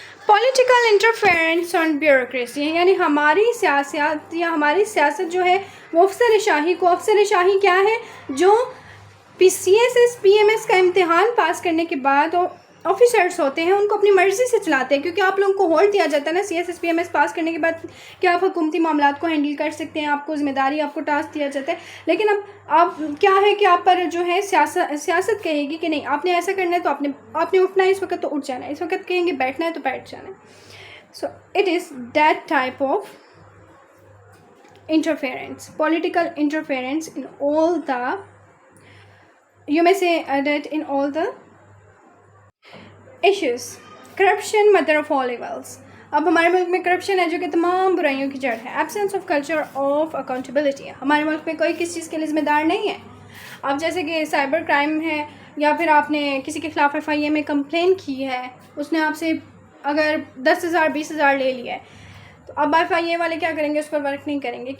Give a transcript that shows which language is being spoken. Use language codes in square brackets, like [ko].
[en] political interference on bureaucracy, [ur] یعنی ہماری سیاست یا ہماری سیاست جو ہے وہ افسر شاہی کو، افسر شاہی کیا ہے؟ جو CSS PMS کا امتحان پاس کرنے کے بعد آفیسرس ہوتے ہیں ان کو اپنی مرضی سے چلاتے ہیں، کیونکہ آپ لوگوں کو ہولڈ دیا جاتا ہے نا CSS PMS پاس کرنے کے بعد کہ آپ حکومتی معاملات کو ہینڈل کر سکتے ہیں، آپ کو ذمہ داری، آپ کو ٹاسک دیا جاتا ہے. لیکن اب آپ کیا ہے کہ آپ پر جو ہے سیاست کہے گی کہ نہیں آپ نے ایسا کرنا ہے تو آپ نے اٹھنا ہے اس وقت تو اٹھ جانا ہے، اس وقت کہیں گے بیٹھنا ہے تو بیٹھ جانا ہے. [en] So it is that type of interference, political interference in all the, you may say that in all the issues. Corruption, mother of all evils. [ur] اب ہمارے ملک میں کرپشن ہے جو کہ تمام برائیوں کی جڑ ہے. [en] Absence of culture of accountability. [ur] ہمارے ملک میں کوئی کسی چیز کے لیے ذمہ دار نہیں ہے. اب جیسے کہ سائبر کرائم ہے یا پھر آپ نے کسی کے خلاف FIA میں کمپلین کی ہے، اس نے آپ سے اگر 10,000 20,000 لے لیا ہے تو اب FIA والے کیا کریں گے؟ اس پر ورک نہیں کریں گے.